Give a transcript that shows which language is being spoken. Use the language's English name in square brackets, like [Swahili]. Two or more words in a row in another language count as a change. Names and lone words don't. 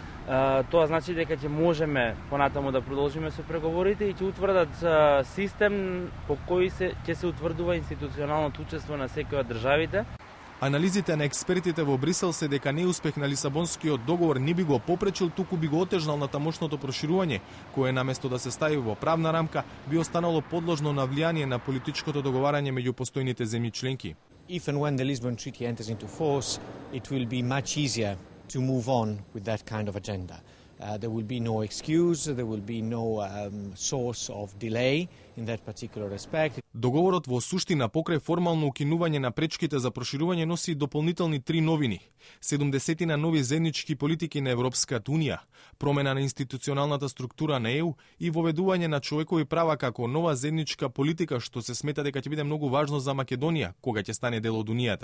[Macedonian] Тоа значи дека ќе можеме понатаму да продолжиме со преговорите и ќе утврдат систем по кој ќе се утврдува институционалното учество на секоја од државите. Анализите на експертите во Брисел се дека неуспех на Лисабонскиот договор не би го попречил, туку би го отежнал на тамошното проширување, кое наместо да се стави во правна рамка, би останало подложно на влијание на политичкото договарање меѓу постојните земји членки. [English] If and when the Lisbon Treaty enters into force, it will be much easier to move on with that kind of agenda. There will be no excuse, there will be no source of delay in that particular respect. [Macedonian] Договорот во суштина покрај формално укинување на пречките за проширување носи дополнителни 3 новини. 70 на нови заеднички политики на Европската Унија, промена на институционалната структура на ЕУ и воведување на човекови права како нова заедничка политика, што се смета дека ќе биде многу важно за Македонија кога ќе стане дел од Унијата.